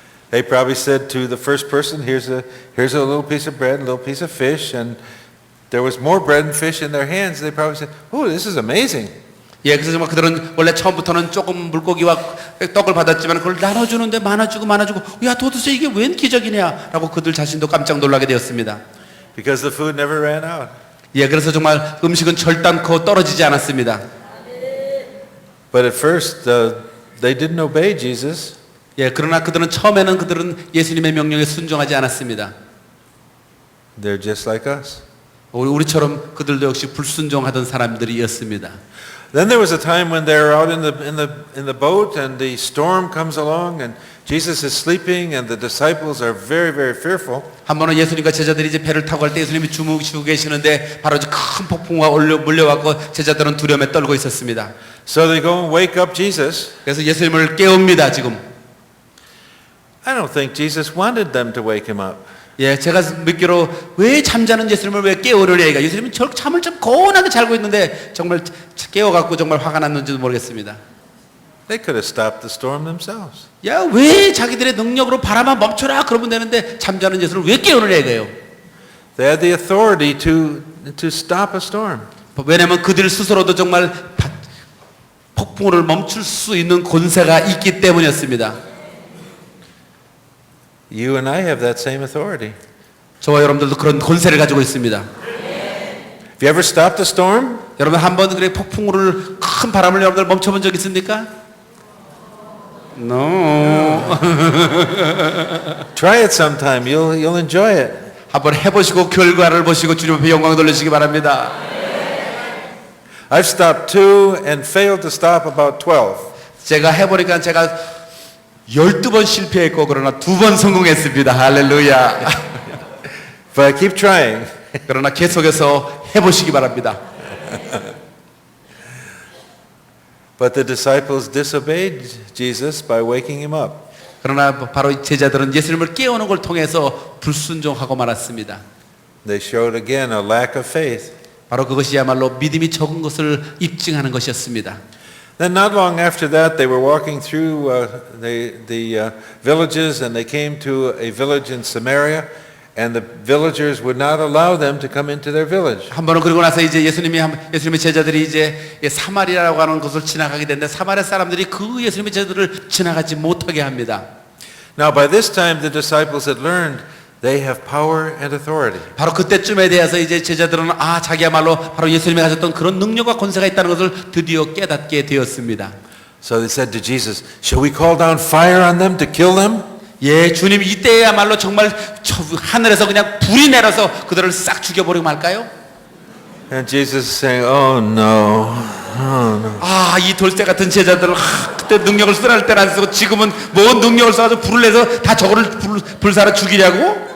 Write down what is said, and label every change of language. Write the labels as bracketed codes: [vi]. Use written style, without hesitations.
[en] They probably said to the first person, here's a little piece of bread, a little piece of fish, and there was more bread and fish in their hands. They probably said, oh, this is amazing. [ko] 예, 그래서 정말 그들은 원래 처음부터는 조금 물고기와 떡을 받았지만 그걸 나눠주는데 많아지고 야 도대체 이게 웬 기적이냐라고 그들 자신도 깜짝 놀라게 되었습니다. [en] Because the food never ran out. [ko] 예, 그래서 정말 음식은 절단코 떨어지지 않았습니다. [en] But at first, they didn't obey Jesus. [ko] 예, 그러나 처음에는 그들은 예수님의 명령에 순종하지 않았습니다. [en] They're just like us. [ko] 우리처럼 그들도 역시 불순종하던 사람들이었습니다. [en] Then there was a time when they were out in the boat and the storm comes along and Jesus is sleeping and the disciples are very, very fearful. [ko] 한 번은 예수님과 제자들이 이제 배를 타고 갈 때 예수님이 주무시고 계시는데 바로 큰 폭풍과 몰려와서 제자들은 두려움에 떨고 있었습니다. [en] So they go and wake up Jesus. [ko] 그래서 예수님을 깨웁니다, 지금. [en] I don't think Jesus wanted them to wake him up. [ko] 예, 제가 믿기로 왜 잠자는 예수님을 왜 깨우려냐 이가 예수님은 잠을 좀 고운하게 자고 있는데 정말 깨워갖고 정말 화가 났는지도 모르겠습니다. [en] They could have stopped the storm themselves. [ko] 야, 왜 자기들의 능력으로 바람아 멈춰라 그러면 되는데 잠자는 예수님을 왜 깨우느냐 이거예요. [en] They had the authority to stop a storm. [ko] 왜냐하면 그들 스스로도 정말 폭풍을 멈출 수 있는 권세가 있기 때문이었습니다. [en] You and I have that same authority. [ko] 저와 여러분들도 그런 권세를 가지고 있습니다. [en] Have you ever stopped a storm? [ko] 여러분 한번 그래 폭풍우를 큰 바람을 여러분들 멈춰본 적 있습니까? [en] No. Try it sometime. You'll enjoy it. [ko] 한번 해보시고 결과를 보시고 주님 앞에 영광 돌리시기 바랍니다. [en] I've stopped 2 and failed to stop about 12. [ko] 제가 해보니까 제가 12번 실패했고 그러나 2번 성공했습니다. 할렐루야. [en] But I keep trying. [ko] 그러나 계속해서 해보시기 바랍니다. [en] But the disciples disobeyed Jesus by waking him up. [ko] 그러나 바로 제자들은 예수님을 깨우는 걸 통해서 불순종하고 말았습니다. [en] They showed again a lack of faith. [ko] 바로 그것이야말로 믿음이 적은 것을 입증하는 것이었습니다. [en] Then not long after that, they were walking through the villages, and they came to a village in Samaria, and the villagers would not allow them to come into their village. [ko] 한 번은 그러고 나서 이제 예수님의 제자들이 이제 사마리아라고 하는 곳을 지나가게 됐는데 사마리아 사람들이 그 예수님의 제자들을 지나가지 못하게 합니다. [en] Now by this time, the disciples had learned they have power and authority. [ko] 바로 그때쯤에 대해서 이제 제자들은 자기야말로 바로 예수님이 가졌던 그런 능력과 권세가 있다는 것을 드디어 깨닫게 되었습니다. [en] So they said to Jesus, "Shall we call down fire on them to kill them?" [ko] 예, 주님 이때야말로 정말 하늘에서 그냥 불이 내려서 그들을 싹 죽여버리고 말까요? [en] And Jesus is saying, "Oh no, oh no." [ko] 이 돌쇠 같은 제자들을 그때 능력을 쓰라할 때는 안 쓰고 지금은 뭔 능력을 써가지고 불을 내서 다 저거를 불사로 죽이려고?